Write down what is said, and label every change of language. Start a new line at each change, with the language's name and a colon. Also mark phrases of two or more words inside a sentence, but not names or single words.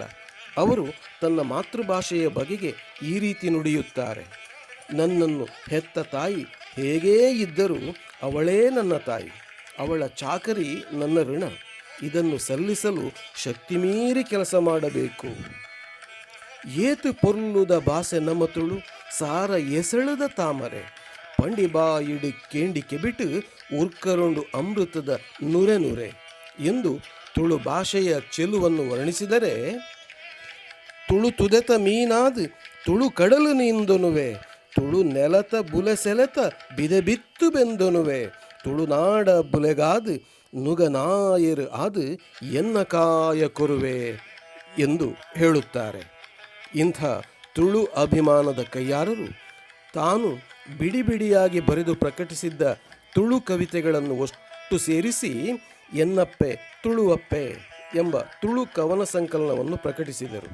Kannada: ಅವರು ತನ್ನ ಮಾತೃಭಾಷೆಯ ಬಗೆಗೆ ಈ ರೀತಿ ನುಡಿಯುತ್ತಾರೆ: ನನ್ನನ್ನು ಹೆತ್ತ ತಾಯಿ ಹೇಗೇ ಇದ್ದರೂ ಅವಳೇ ನನ್ನ ತಾಯಿ, ಅವಳ ಚಾಕರಿ ನನ್ನ ಋಣ, ಇದನ್ನು ಸಲ್ಲಿಸಲು ಶಕ್ತಿ ಮೀರಿ ಕೆಲಸ ಮಾಡಬೇಕು.
Tulu: ಏತು ಪೊರ್ಲುದ ಭಾಷೆ ನಮ್ಮ ತುಳು, ಸಾರ ಎಸಳದ ತಾಮರೆ, ಪಂಡಿಬಾ ಇಡು ಕೇಂಡಿಕೆ ಬಿಟ್ಟು ಉರ್ಕರುಂಡು ಅಮೃತದ ನುರೆ ನುರೆ
Kannada: ಎಂದು ತುಳು ಭಾಷೆಯ ಚೆಲುವನ್ನು ವರ್ಣಿಸಿದರೆ,
Tulu: ತುಳು ತುದೆತ ಮೀನಾದ್ ತುಳು ಕಡಲು ನಿಂದೊನುವೆ, ತುಳು ನೆಲತ ಬುಲೆ ಸೆಲೆತ ಬಿದೆ ಬಿತ್ತು ಬೆಂದೊನುವೆ, ತುಳುನಾಡ ಬುಲೆಗಾದ್ ನುಗನಾಯರು ಆದ್ ಎನ್ನ ಕಾಯ ಕೊರುವೆ
Kannada: ಎಂದು ಹೇಳುತ್ತಾರೆ. ಇಂಥ ತುಳು ಅಭಿಮಾನದ ಕಯ್ಯಾರರು ತಾನು ಬಿಡಿ ಬಿಡಿಯಾಗಿ ಬರೆದು ಪ್ರಕಟಿಸಿದ್ದ ತುಳು ಕವಿತೆಗಳನ್ನು ಒಟ್ಟು ಸೇರಿಸಿ ಎನ್ನಪ್ಪೆ ತುಳುವಪ್ಪೆ ಎಂಬ ತುಳು ಕವನ ಸಂಕಲನವನ್ನು ಪ್ರಕಟಿಸಿದರು.